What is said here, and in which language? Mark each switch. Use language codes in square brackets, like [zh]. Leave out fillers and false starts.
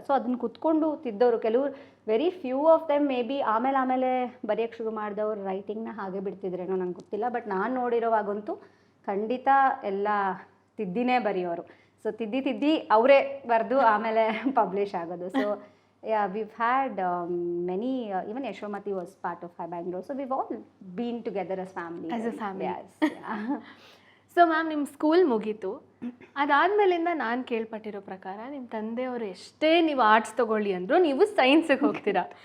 [kn] So ಅದನ್ನು ಕುತ್ಕೊಂಡು ತಿದ್ದವರು ಕೆಲವರು, [en] very few of them may be [kn] ಆಮೇಲೆ ಬರೆಯೋಕ್ಕೆ ಶುರು ಮಾಡಿದವ್ರು ರೈಟಿಂಗ್ನ ಹಾಗೆ ಬಿಡ್ತಿದ್ರೇನೋ ನಂಗೆ ಗೊತ್ತಿಲ್ಲ. ಬಟ್ ನಾನು ನೋಡಿರೋವಾಗಂತೂ ಖಂಡಿತ ಎಲ್ಲ ತಿದ್ದಿನೇ ಬರೆಯೋರು. ಸೊ ತಿದ್ದಿ ಅವರೇ ಬರೆದು ಆಮೇಲೆ ಪಬ್ಲಿಷ್ ಆಗೋದು. [en] So yeah, we've had many, even Yashomati was part of High Bangalore. So we've all been together as family. As a family. Yes. Yeah. [kn] So ma'am, ನಿಮ್ಮ ಸ್ಕೂಲ್ ಮುಗೀತು, ಅದಾದಮೇಲಿಂದ ನಾನು ಕೇಳ್ಪಟ್ಟಿರೋ ಪ್ರಕಾರ ನಿಮ್ಮ ತಂದೆಯವರು ಎಷ್ಟೇ ನೀವು ಆರ್ಟ್ಸ್ ತೊಗೊಳ್ಳಿ ಅಂದರೂ ನೀವು ಸೈನ್ಸಿಗೆ ಹೋಗ್ತೀರಾ.